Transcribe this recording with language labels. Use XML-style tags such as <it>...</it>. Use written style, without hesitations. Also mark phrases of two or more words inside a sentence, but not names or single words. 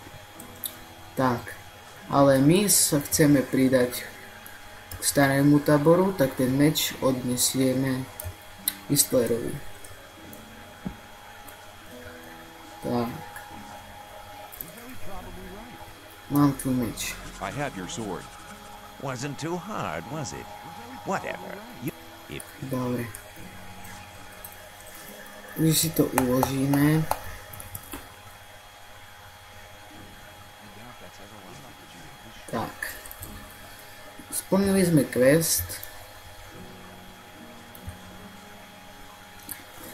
<sk>Tak, ale my sa chceme pridať k starému táboru, tak ten meč odnesieme Whistlerovi. Tak. Mám tu meč.</sk> <en>I have your sword. Wasn't too hard, was it? Whatever.</en> <sk>Dobre. Takže si to uložíme. Tak. Splnili sme quest.</sk>